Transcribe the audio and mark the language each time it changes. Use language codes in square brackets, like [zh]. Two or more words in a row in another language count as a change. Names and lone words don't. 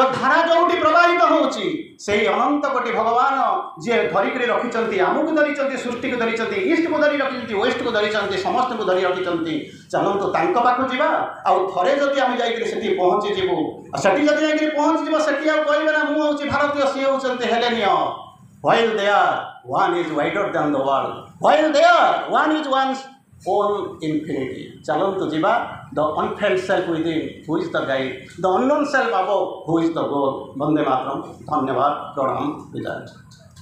[or] ଧାରା ଯେଉଁଠି ପ୍ରବାହିତ ହେଉଛି ସେଇ ଅନନ୍ତ କୋଟି ଭଗବାନ ଯିଏ ଧରିକରି ରଖିଛନ୍ତି ଆମକୁ ଧରିଛନ୍ତି ସୃଷ୍ଟିକୁ ଧରିଛନ୍ତି ଇଷ୍ଟକୁ ଧରି ରଖିଛନ୍ତି ୱେଷ୍ଟକୁ ଧରିଛନ୍ତି ସମସ୍ତଙ୍କୁ ଧରି ରଖିଛନ୍ତି ଚାଲନ୍ତୁ ତାଙ୍କ ପାଖକୁ ଯିବା ଆଉ ଥରେ ଯଦି ଆମେ ଯାଇକରି ସେଠି ପହଞ୍ଚିଯିବୁ ସେଠି ଯଦି ଯାଇକରି ପହଞ୍ଚିଯିବ ସେଠି ଆଉ କହିବେ ନା ମୁଁ ହେଉଛି ଭାରତୀୟ ସିଏ ହେଉଛନ୍ତି ହେଲେନୀୟ [en] while there one is wider than the world while there one is one's own infinity। [or] ଚାଲନ୍ତୁ ଯିବା [en] the unfelt self within who is the guide the unknown self above who is the goal। [or] ବନ୍ଦେ ମାତରମ୍। ଧନ୍ୟବାଦ। ପ୍ରଣାମ। ବିଦାୟ।